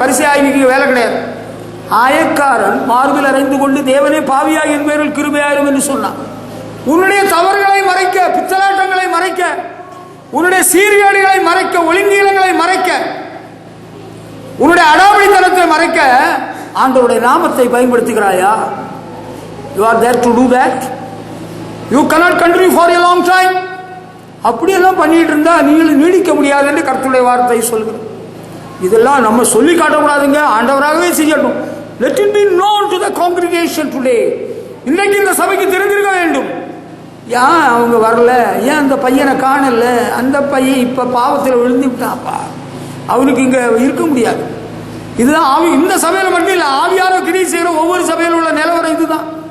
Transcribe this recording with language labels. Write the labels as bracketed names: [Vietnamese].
[Tamil] பரிசேய ஆவிக்கு வேலை கிடையாது. ஆயக்காரன் மார்பில் அறைந்து கொண்டு தேவனே பாவியாய் என் பேரில் கிருபையாயிரும் என்று சொன்னான். உன்னுடைய தவறுகளை மறைக்க, பித்தலாட்டங்களை மறைக்க, உன்னுடைய சீர்கேடுகளை மறைக்க, ஒழுங்கீனங்களை மறைக்க, உன்னுடைய அடாவடித்தனத்தை மறைக்க ஆண்டவருடைய நாமத்தை பயன்படுத்துகிறாயா? [English] You are there to do that. You cannot continue for a long time. [Tamil] அப்படியெல்லாம் பண்ணிட்டு இருந்தா நீங்கள் நீடிக்க முடியாது என்று கர்த்தருடைய வார்த்தை சொல்கிறது. இதெல்லாம் நம்ம சொல்லி காட்டக்கூடாதுங்க, ஆண்டவராகவே செய்யட்டும். [English] Let it be known to the congregation today. [Tamil] இன்னைக்கு இந்த சபைக்கு தெரிஞ்சிருக்க வேண்டும். ஏன் அவங்க வரல, ஏன் அந்த பையனை காணல, அந்த பையன் இப்ப பாவத்தில் விழுந்து விட்டாப்பா, அவனுக்கு இங்க இருக்க முடியாது. இதுதான் ஆவி. இந்த சபையில மட்டும் இல்ல, ஆவியான கிரியை செய்கிற ஒவ்வொரு சபையில் உள்ள நிலவரம் இதுதான்.